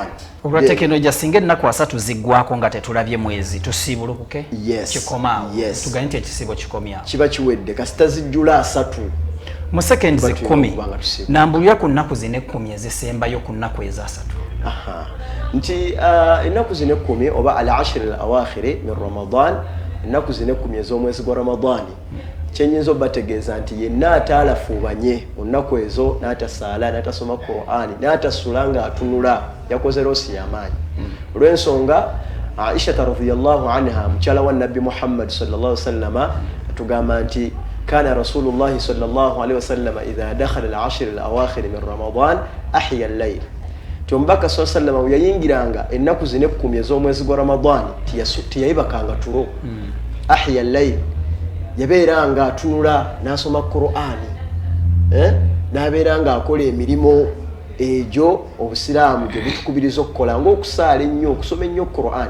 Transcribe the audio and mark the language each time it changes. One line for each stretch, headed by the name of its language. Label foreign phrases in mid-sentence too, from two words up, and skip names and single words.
Ganda: Olwa tekinolojia singa ennaku 3 ziggwako nga tetulabye mwezi tusiibulukuke? Kikomaawo. Tuganye nti ekisiibo kikomyawo. Kiba kiwedde kasita zijjula 3. Mu seconds 10 nambulira ku nnaku zino 10 ezisembayo ku nnaku eza 3. Nti ennaku zino 10 oba
Arabic: العشر الأواخر من رمضان,
Ganda: ennaku zino 10 ez'omwezi gwa Ramadani kyenyinza obategeeza nti yenna ataalafuubanye mu nnaku ezo n'atasaala n'atasoma Qur'ani n'atasula nga atunula yakoze loosi y'amaanyi. Olw'ensonga Aisha
Arabic: رضي الله عنها
Ganda: mukyala wa Nabbi Muhammad
Arabic: صلى الله عليه وسلم
Ganda: atugamba nti
Arabic: كان رسول الله صلى الله عليه وسلم إذا دخل العشر الأواخر من رمضان أحيا الليل.
Ganda: Tombaka
Arabic: صلى الله عليه
Ganda: yayingiranga ennaku zino 10 ez'omwezi gwa Ramadan tiyayibakanga tulo.
Arabic: أحيا الليل,
Ganda: yabeeranga atunula n'asoma Qur'ani n'abeeranga akola emirimu egyo obusiraamu gye butukubiriza okukola ng'okusaala ennyo, okusoma ennyo Qur'ani.